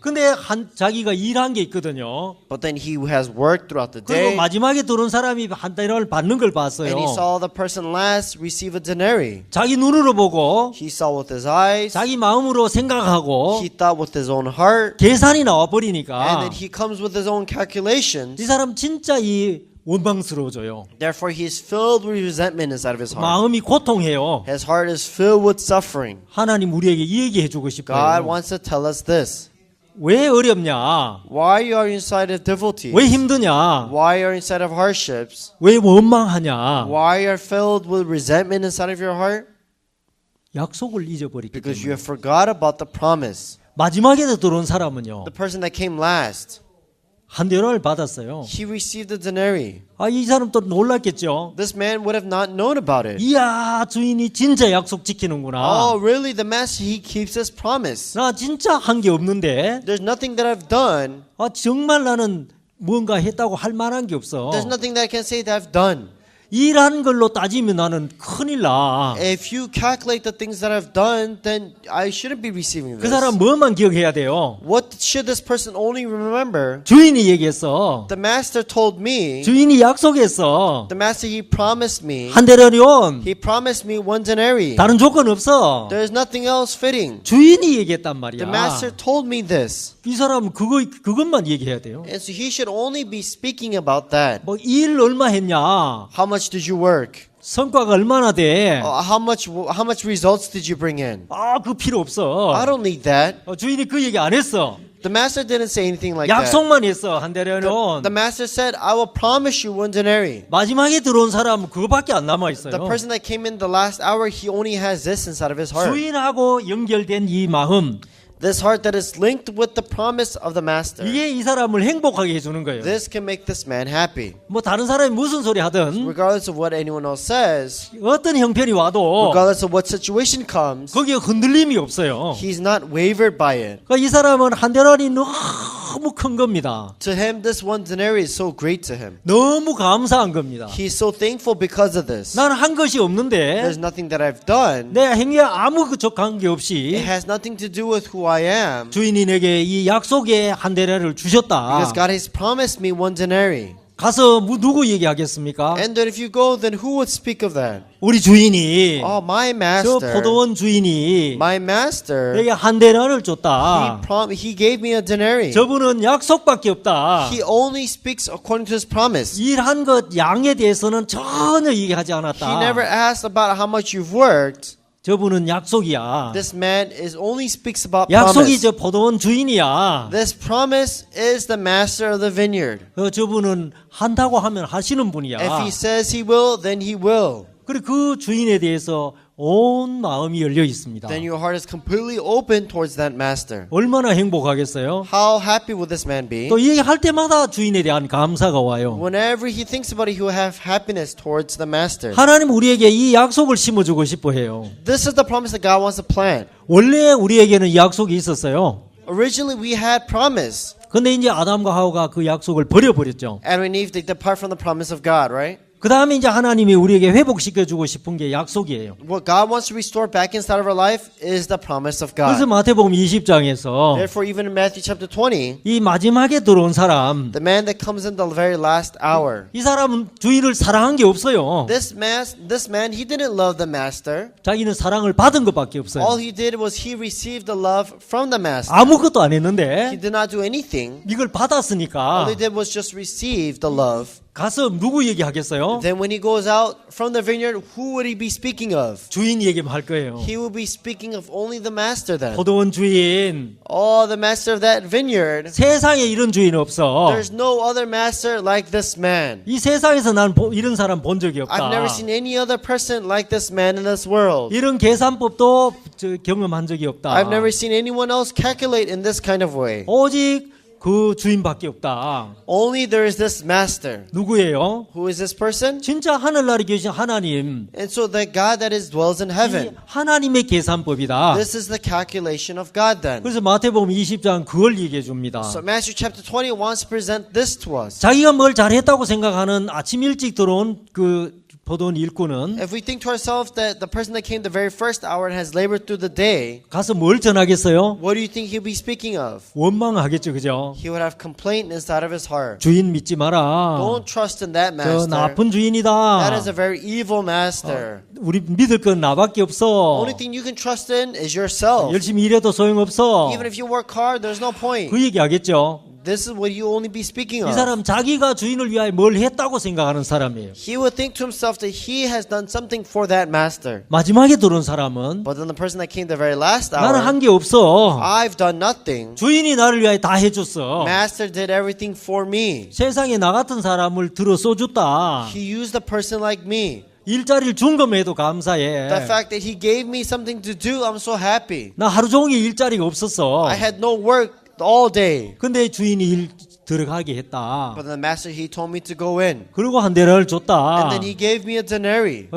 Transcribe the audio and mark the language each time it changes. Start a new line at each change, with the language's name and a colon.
Korean: 근데 자기가 일한 게 있거든요.
English: But then he has worked throughout the
Korean: 그리고
English: day.
Korean: 마지막에 들어온 사람이 한 데나리온을 받는 걸 봤어요.
English: And he saw the person last receive a denarii.
Korean: 자기 눈으로 보고
English: He saw with his eyes.
Korean: 자기 마음으로 생각하고
English: He thought with his own heart.
Korean: 계산이 나와 버리니까
English: then he comes with his own calculations.
Korean: 이 사람 진짜 원망스러워져요.
English: Therefore, he is filled with resentment inside of his heart.
Korean: 마음이 고통해요.
English: His heart is filled with suffering.
Korean: 하나님 우리에게 이 얘기해 주고
English: God
Korean: 싶어요.
English: wants to tell us this.
Korean: 왜 어렵냐?
English: Why you are inside of difficulties?
Korean: 왜 힘드냐?
English: Why you are inside of hardships?
Korean: 왜 원망하냐?
English: Why you are filled with resentment inside of your heart?
Korean: 약속을 잊어버리기
English: Because you
Korean: 때문에.
English: have forgot about the promise.
Korean: 마지막에 들어온 사람은요.
English: The person that came last,
Korean: 한 데나리를 받았어요.
English: he received a denarii.
Korean: 이 사람 또 놀랐겠죠.
English: This man would have not known about it.
Korean: 이야, 주인이 진짜 약속 지키는구나.
English: Oh, really? The master, he keeps his promise.
Korean: 나 진짜 한 게 없는데.
English: There's nothing that I've done.
Korean: 정말 나는 뭔가 했다고 할 만한 게 없어.
English: There's nothing that I can say that I've done.
Korean: 일한 걸로 따지면 나는 큰일 나.
English: If you calculate the things that I've done, then I shouldn't be receiving
Korean: 그
English: this.
Korean: 사람 뭐만 기억해야 돼요?
English: What should this person only remember?
Korean: 주인이 얘기했어.
English: The master told me.
Korean: 주인이 약속했어.
English: The master, he promised me.
Korean: 한 데나리온.
English: He promised me one denarii.
Korean: 다른 조건 없어.
English: There's nothing else fitting.
Korean: 주인이 얘기했단 말이야.
English: The master told me this.
Korean: 이 사람은 그것만 얘기해야 돼요.
English: And so he should only be speaking about that.
Korean: 뭐 일 얼마 했냐?
English: How much did you work?
Korean: 성과가 얼마나 돼?
English: How much results did you bring in?
Korean: 그 필요 없어.
English: I don't need that.
Korean: 주인이 그 얘기 안 했어.
English: The master didn't say anything like that.
Korean: 약속만 했어. 한 데나리온.
English: The master said, I will promise you one denarii.
Korean: 마지막에 들어온 사람은 그거밖에 안 남아 있어요.
English: The person that came in the last hour, he only has this inside of his heart.
Korean: 주인하고 연결된 이 마음,
English: This heart that is linked with the promise of the master.
Korean: 이게 이 사람을 행복하게 해주는 거예요.
English: This can make this man happy.
Korean: 뭐 다른 사람이 무슨 소리 하든
English: Regardless of what anyone else says,
Korean: 어떤 형편이 와도
English: regardless of what situation comes,
Korean: 거기에 흔들림이 없어요.
English: he's not wavered by it.
Korean: 그러니까 이 사람은 한 데나리 너무 큰 겁니다.
English: To him, this one denarii is so great to him.
Korean: 너무 감사한 겁니다.
English: He's so thankful because of this.
Korean: 나는 한 것이 없는데
English: There's nothing that I've done.
Korean: 내 행위에 아무 그쪽 관계 없이
English: has nothing to do with who I am.
Korean: 주인이 내게 이 약속의 한 데나리를 주셨다.
English: Because God has promised me one denarii.
Korean: 가서 누구 얘기하겠습니까?
English: And then if you go, then who would speak of that?
Korean: 우리 주인이
English: Oh, my
Korean: 저
English: master.
Korean: 포도원 주인이
English: My master.
Korean: 내게 한 데나리를 줬다.
English: He gave me a denarii.
Korean: 저분은 약속밖에 없다.
English: He only speaks according to his promise.
Korean: 일한 것 양에 대해서는 전혀 얘기하지
English: He
Korean: 않았다.
English: never asked about how much you've worked.
Korean: 저분은 약속이야.
English: This man only speaks about
Korean: 약속이
English: promise.
Korean: 저 포도원 주인이야.
English: This promise is the master of the vineyard.
Korean: 저분은 한다고 하면 하시는 분이야.
English: If he says he will, then he will.
Korean: 그리고 그 주인에 대해서 온 마음이 열려 있습니다.
English: Then your heart is completely open towards that master.
Korean: 얼마나 행복하겠어요?
English: How happy will this man be?
Korean: 또 얘기할 때마다 주인에 대한 감사가 와요.
English: Whenever he thinks about it, he will have happiness towards the master.
Korean: 하나님 우리에게 이 약속을 심어주고 싶어 해요.
English: This is the promise that God wants to plant.
Korean: 원래 우리에게는 이 약속이 있었어요.
English: Originally, we had promise.
Korean: 근데 이제 아담과 하와가 그 약속을 버려버렸죠.
English: Adam and Eve, they depart from the promise of God, right?
Korean: 그 다음에 이제 하나님이 우리에게 회복시켜주고 싶은 게 약속이에요.
English: What God wants to restore back inside of our life is the promise of
Korean: 그래서
English: God.
Korean: 마태복음 20장에서
English: Therefore, even in Matthew chapter 20,
Korean: 이 마지막에 들어온 사람,
English: the man that comes in the very last hour,
Korean: 이 사람은 주인을 사랑한 게 없어요.
English: this man, he didn't love the master.
Korean: 자기는 사랑을 받은 것밖에
English: All
Korean: 없어요.
English: he did was he received the love from the master.
Korean: 아무것도 안
English: He
Korean: 했는데
English: did not do anything.
Korean: 이걸
English: All
Korean: 받았으니까
English: he did was just receive the love.
Korean: 가서 누구 얘기하겠어요?
English: Then when he goes out from the vineyard, who would he be speaking of?
Korean: 주인 얘기만 할 거예요.
English: He will be speaking of only the master then.
Korean: 포도원 주인,
English: Oh, the master of that vineyard.
Korean: 세상에 이런 주인 없어.
English: There's no other master like this man.
Korean: 이 세상에서 난 이런 사람 본 적이
English: I've never
Korean: 없다.
English: seen any other person like this man in this world.
Korean: 이런 계산법도 경험한 적이 없다.
English: I've never seen anyone else calculate in this kind of way.
Korean: 오직 그 주인밖에 없다.
English: Only there is this master.
Korean: 누구예요?
English: Who is this person?
Korean: 진짜 하늘나라에 계신 하나님.
English: And so the God that dwells in
Korean: 이
English: heaven.
Korean: 하나님의 계산법이다.
English: This is the calculation of God then.
Korean: 그래서 마태복음 20장 그걸 얘기해 줍니다.
English: So Matthew chapter 20 wants to present this to us.
Korean: 자기가 뭘 잘했다고 생각하는 아침 일찍 들어온 그 포도원 일꾼은
English: If we think to ourselves that the person that came the very first hour and has labored through the day,
Korean: 가서 뭘 전하겠어요?
English: what do you think he'll be speaking of?
Korean: 원망하겠죠, 그죠?
English: He would have complaint inside of his heart.
Korean: 주인 믿지 마라.
English: Don't trust in that
Korean: 저
English: master.
Korean: 나쁜 주인이다.
English: is a very evil master.
Korean: 우리 믿을 건 나밖에 없어.
English: Only thing you can trust in is yourself.
Korean: 열심히 일해도 소용없어.
English: Even if you work hard, there's no point.
Korean: 그 얘기하겠죠.
English: this is what you only be speaking
Korean: 이
English: of.
Korean: 사람 자기가 주인을 위하여 뭘 했다고 생각하는 사람이에요.
English: He would think to himself that he has done something for that master.
Korean: 마지막에 들어온 사람은
English: But then the person that came the very last
Korean: 나는
English: hour,
Korean: 한 게 없어.
English: I've done nothing.
Korean: 주인이 나를 위하여 다 해줬어.
English: Master did everything for me.
Korean: 세상에 나 같은 사람을 들어 써줬다.
English: He used a person like me.
Korean: 일자리를 준 것에도 감사해.
English: The fact that he gave me something to do, I'm so happy.
Korean: 나 하루 종일 일자리가 없었어.
English: I had no work all day.
Korean: 근데 주인이 일 들어가게 했다.
English: But the master, he told me to go in.
Korean: 그리고 한 대를 줬다.
English: And then he gave me a denarii.